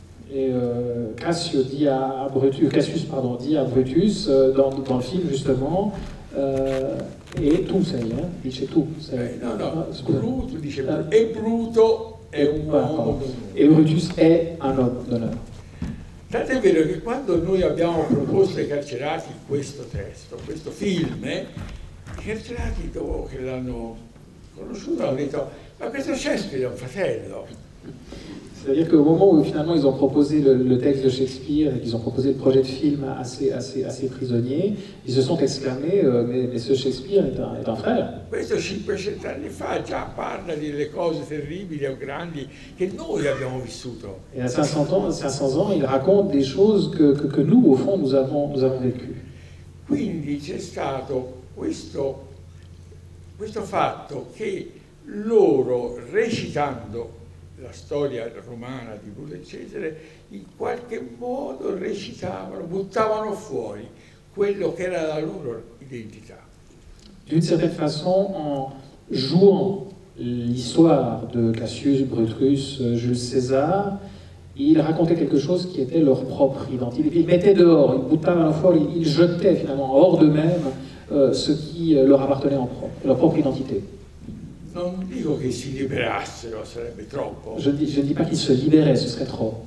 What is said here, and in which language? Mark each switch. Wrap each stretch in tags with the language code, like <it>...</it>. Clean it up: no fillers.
<fr>Et Cassius dit à Brutus dans le film justement,</fr> <it>e tu sei, dice tu sei. No, Bruto dice e Bruto è un uomo d'onore. E Brutus è un uomo d'onore. Tant'è vero che quando noi abbiamo proposto ai carcerati questo testo, questo film, i carcerati dopo che l'hanno conosciuto hanno detto ma questo Shakespeare è un fratello.</it> <fr>C'est-à-dire qu'au moment où finalement ils ont proposé le texte de Shakespeare et qu'ils ont proposé le projet de film à ces prisonniers, ils se sont exclamés mais ce Shakespeare est un frère.</fr> <it>Questo 500 anni fa già parla delle cose terribili o grandi che noi abbiamo vissuto.</it> <fr>Et à 500 ans, il raconte des choses que nous, au fond, nous avons vécues.</fr> <it>Quindi c'è stato questo fatto che loro, recitando la storia romana di Bruto e Cesare, in qualche modo recitavano, buttavano fuori quello che era la loro identità.</it> <fr>D'une certaine façon, en jouant l'histoire de Cassius, Brutus, Jules César, ils racontaient quelque chose qui était leur propre identité. Ils mettaient dehors, ils</fr> <it>buttavano fuori,</it> <fr>ils jetaient finalement hors d'eux-mêmes ce qui leur appartenait en propre, leur propre identité.</fr> <it>Non dico che si liberassero, sarebbe troppo.</it> <fr>Je ne dis pas qu'ils se libéraient, ce serait trop.</fr>